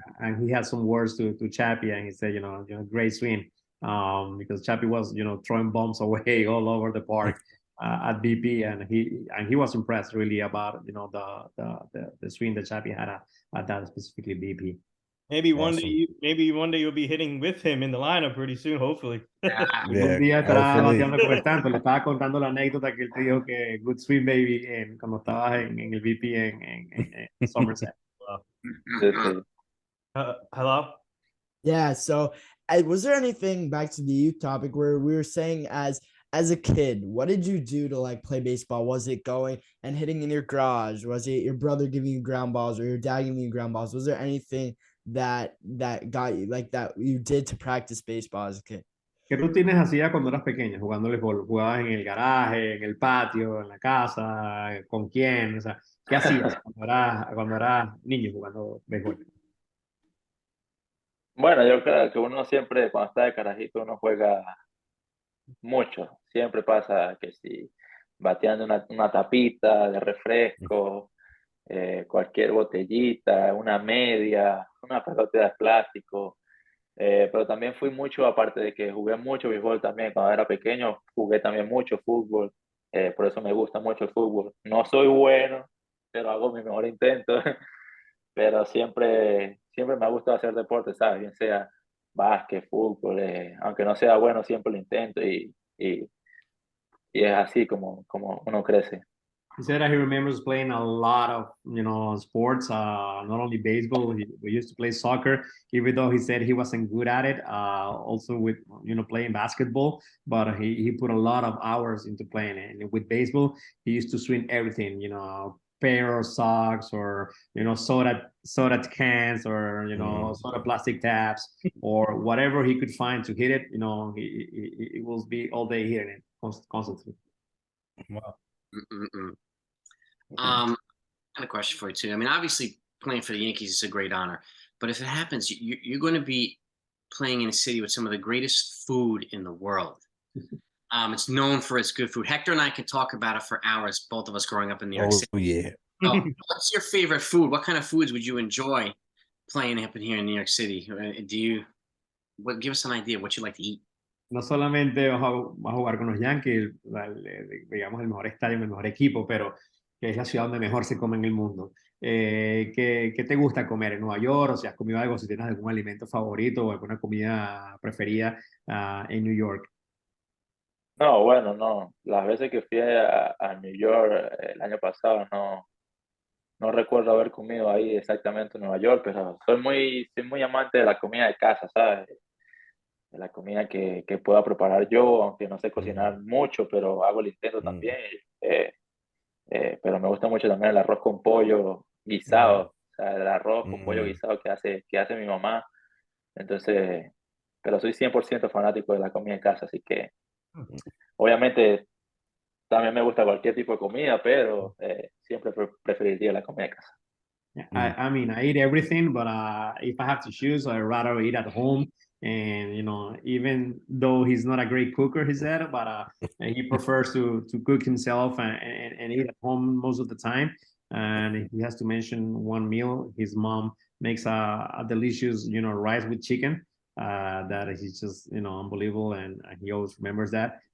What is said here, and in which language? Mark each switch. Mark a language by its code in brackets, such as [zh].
[en] and he had some words to Chappie, and he said, great swing, because Chappie was throwing bombs away all over the park at BP, and he was impressed really about the swing that Chappie had at that specifically BP. Maybe one Awesome. day, maybe one day you'll be hitting with him in the lineup pretty soon, hopefully. [es] Un día estará bateando con Stanton. Le estaba contando la anécdota que él te dijo que [en] good swing baby [es] cuando estabas en el VP en Somerset. [en] Hello? Yeah. So, was there anything back to the youth topic where we were saying as a kid, what did you do to like play baseball? Was it going and hitting in your garage? Was it your brother giving you ground balls or your dad giving you ground balls? Was there anything that got you like that you did to practice baseball as a kid? [es] ¿Qué rutinas hacías cuando eras pequeña? Jugando béisbol. ¿Jugabas en el garaje, en el patio, en la casa? ¿Con quién? O sea, ¿qué hacías cuando eras niño jugando béisbol? Bueno, yo creo que uno siempre, cuando está de carajito, uno juega mucho. Siempre pasa que si bateando una tapita de refresco, cualquier botellita, una media, una pelota de plástico. Pero también fui mucho, aparte de que jugué mucho béisbol también cuando era pequeño, jugué también mucho fútbol. Por eso me gusta mucho el fútbol. No soy bueno, pero hago mi mejor intento. Pero siempre me ha gustado hacer deporte, ¿sabes? Bien sea básquet, fútbol, aunque no sea bueno, siempre lo intento y es así como uno crece. [en] He said that he remembers playing a lot of sports, not only baseball. We used to play soccer, even though he said he wasn't good at it. Also with playing basketball, but he put a lot of hours into playing it. And with baseball, he used to swing everything. Pair of socks or soda cans or soda plastic taps or whatever he could find to hit it. He will be all day hitting it constantly. Wow. I had a question for you too. I mean, obviously playing for the Yankees is a great honor, but if it happens, you're going to be playing in a city with some of the greatest food in the world. It's known for its good food. Hector and I could talk about it for hours, both of us growing up in New York City. Oh, yeah. So, what's your favorite food? What kind of foods would you enjoy playing up in here in New York City? Give us an idea of what you like to eat? [es] No solamente vas a jugar con los Yankees, digamos el mejor estadio, el mejor equipo, pero que es la ciudad donde mejor se come en el mundo. ¿Qué te gusta comer en Nueva York? O si has comido algo, si tienes algún alimento favorito o alguna comida preferida en New York. No, bueno, no. Las veces que fui a New York el año pasado, no recuerdo haber comido ahí exactamente en Nueva York, pero soy muy amante de la comida de casa, ¿sabes? De la comida que pueda preparar yo, aunque no sé cocinar mucho, pero hago el intento también. Pero me gusta mucho también el arroz con pollo guisado, o sea, el arroz con pollo guisado que hace mi mamá. Entonces, pero soy 100% fanático de la comida en casa, así que obviamente también me gusta cualquier tipo de comida, pero siempre preferiría la comida en casa. [en] I mean, I eat everything, but if I have to choose, I'd rather eat at home. And even though he's not a great cooker, he said, but he prefers to cook himself and eat at home most of the time. And if he has to mention one meal, his mom makes a delicious, rice with chicken that is just, unbelievable, and he always remembers that.